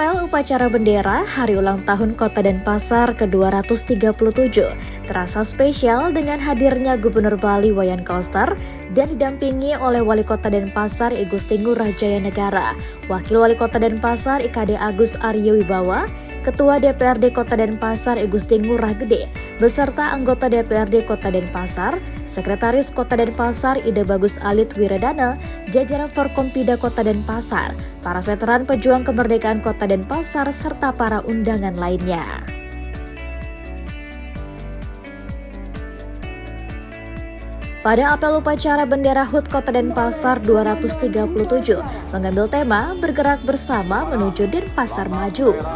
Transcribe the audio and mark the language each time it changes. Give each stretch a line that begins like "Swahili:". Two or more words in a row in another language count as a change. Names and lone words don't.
Indonesian: upacara bendera Hari Ulang Tahun Kota Denpasar ke-237 terasa spesial dengan hadirnya Gubernur Bali Wayan Koster dan didampingi oleh Wali Kota Denpasar I Gusti Ngurah Jaya Negara, Wakil Wali Kota Denpasar IKD Agus Aryo Wibawa, Ketua DPRD Kota Denpasar I Gusti Ngurah Gede, beserta anggota DPRD Kota Denpasar, Sekretaris Kota Denpasar Ide Bagus Alit Wiradana, jajaran Forkompida Kota Denpasar, para veteran pejuang kemerdekaan Kota Denpasar, serta para undangan lainnya. Pada apel upacara bendera HUT Kota Denpasar 237 mengambil tema bergerak bersama menuju Denpasar maju.